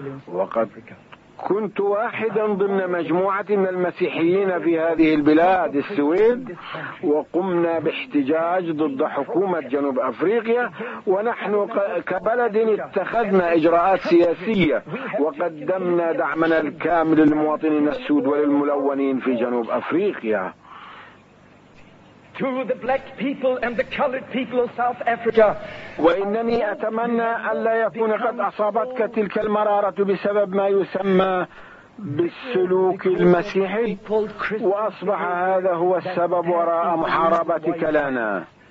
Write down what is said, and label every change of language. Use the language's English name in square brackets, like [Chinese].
[Arabic] وقد كنت واحدا ضمن مجموعة من المسيحيين في هذه البلاد السويد، وقمنا باحتجاج ضد حكومة جنوب أفريقيا، ونحن كبلد اتخذنا إجراءات سياسية وقدمنا دعمنا الكامل للمواطنين السود وللملونين في جنوب أفريقيا. [English] To the black people and the colored people of South Africa. [Arabic] وإنني أتمنى ألا يكون قد أصابتك تلك المرارة بسبب ما يسمى بالسلوك المسيحي، وأصبح هذا هو السبب وراء محاربتك لنا.